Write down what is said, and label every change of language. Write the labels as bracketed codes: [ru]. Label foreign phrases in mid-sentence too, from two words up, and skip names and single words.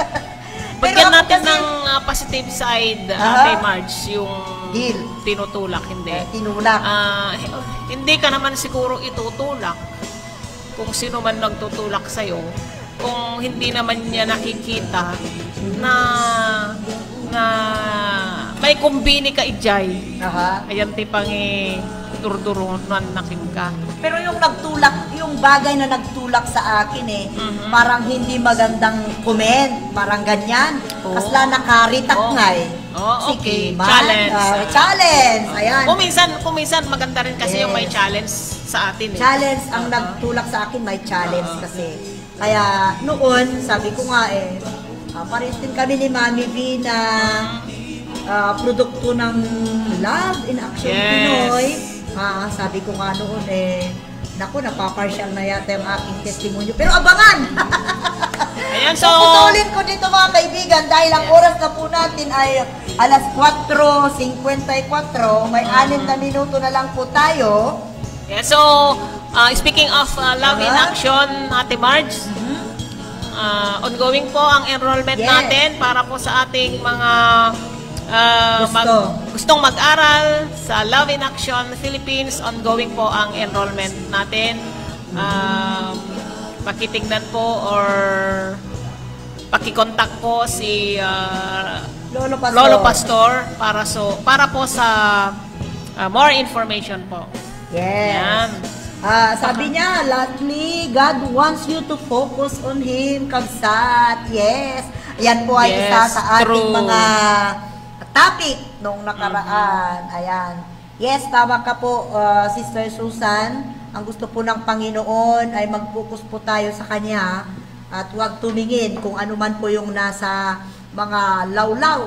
[tl] Bigyan natin ng positive side, Ate Marge, yung deal. Tinutulak, hindi. Tinulak. Hindi ka naman siguro itutulak kung sino man nagtutulak sa'yo, kung hindi naman niya nakikita na may kumbini [ilo] ka ijay. Ayan tipang durdurunan nakin ka. [tl] Pero yung nagtulak, yung bagay na nagtulak sa akin parang hindi magandang comment, parang ganyan. [ilo] Kasla nakaritak nga [tl] okay. Sige, Challenge. Challenge. Ayan. Kung minsan maganda rin kasi yung may challenge sa atin. Challenge ang nagtulak sa akin, may challenge kasi. Kaya noon, sabi ko nga pares din kami ni Mami V na produkto ng Love in Action Pinoy. Sabi ko nga noon naku, napapartial na yata yung aking testimonyo. Pero abangan! Ayan, so... Puputulin ko dito, mga kaibigan, dahil ang oras na po natin ay alas 4:54. May 6 na minuto na lang po tayo. [en] Yeah, so, speaking of Love in Action, [tl] Ate Marge, ongoing po ang enrollment natin para po sa ating mga gustong mag-aral sa Love in Action Philippines. Ongoing po ang enrollment natin. Pakitignan po or pakikontak po si Lolo Pastor para po sa [en] more information [tl] po. [en] Yes. [tl] Yan. Sabi niya, [en] lastly, God wants you to focus on Him, kabsat. Yes. [tl] Yan po ay isa sa ating mga topic nung nakaraan. Ayan. Yes, tama ka po, Sister Susan. Ang gusto po ng Panginoon ay mag-focus po tayo sa Kanya at huwag tumingin kung ano man po yung nasa mga lawlaw.